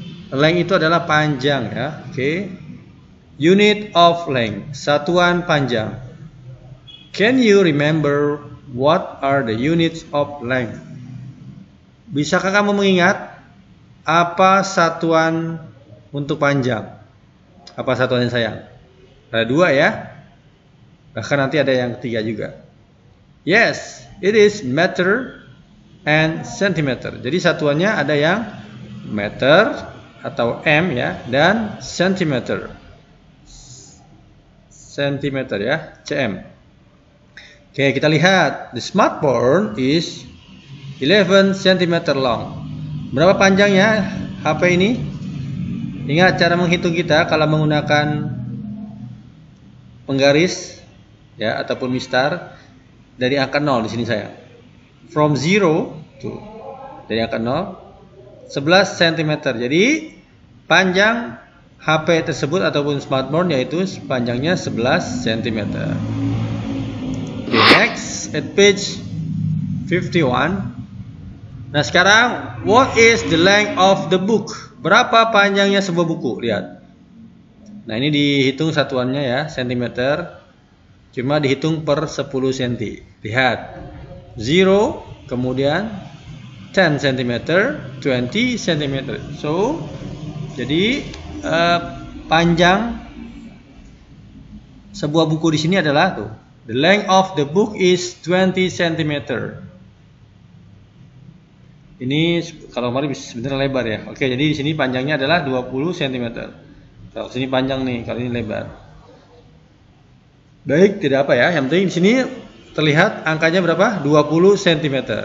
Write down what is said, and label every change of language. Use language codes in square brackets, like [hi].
[id] Length itu adalah panjang ya. Oke. [en] Unit of length, [id] satuan panjang. [en] Can you remember what are the units of length? [id] Bisakah kamu mengingat apa satuan untuk panjang? Apa satuannya sayang? Ada 2 ya. Bahkan nanti ada yang 3 juga. [en] Yes, it is meter and centimeter. [id] Jadi satuannya ada yang meter atau m ya, dan centimeter. Centimeter ya, cm. Oke, kita lihat. [en] The smartphone is 11 cm long. [id] Berapa panjangnya HP ini? Ingat cara menghitung kita kalau menggunakan penggaris ya ataupun mistar dari angka 0 di sini saya. [en] From 0 to [id] dari angka 0 11 cm. Jadi panjang HP tersebut ataupun smartphone yaitu panjangnya 11 cm. [en] Okay, next at page 51. [id] Nah sekarang, [en] what is the length of the book? [id] Berapa panjangnya sebuah buku? Lihat. Nah ini dihitung satuannya ya, centimeter. Cuma dihitung per 10 cm. Lihat. 0, kemudian 10 cm, 20 cm. So, jadi panjang sebuah buku di sini adalah tuh. [en] The length of the book is 20 cm. [id] Ini kalau kemarin sebenarnya lebar ya. Oke, jadi di sini panjangnya adalah 20 cm. Kalau sini panjang nih, kalau ini lebar. Baik, tidak apa ya. Yang penting di sini terlihat angkanya berapa? 20 cm.